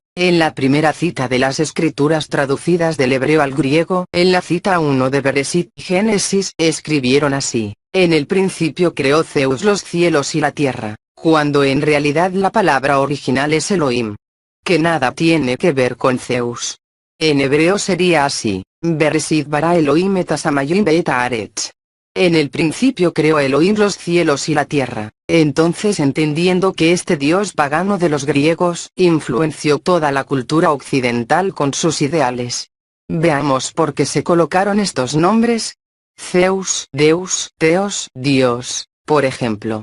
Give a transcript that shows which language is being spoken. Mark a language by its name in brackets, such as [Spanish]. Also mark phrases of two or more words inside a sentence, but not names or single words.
[Spanish] En la primera cita de las escrituras traducidas del hebreo al griego, en la cita 1 de Bereshit y Génesis, escribieron así: en el principio creó Zeus los cielos y la tierra, cuando en realidad la palabra original es Elohim. Que nada tiene que ver con Zeus. En hebreo sería así: [Hebrew] בראשית ברא אלהים את השמים ואת הארץ. [Spanish] En el principio creó Elohim los cielos y la tierra. Entonces, entendiendo que este dios pagano de los griegos influenció toda la cultura occidental con sus ideales. Veamos por qué se colocaron estos nombres. Zeus, Deus, Theos, Dios, por ejemplo.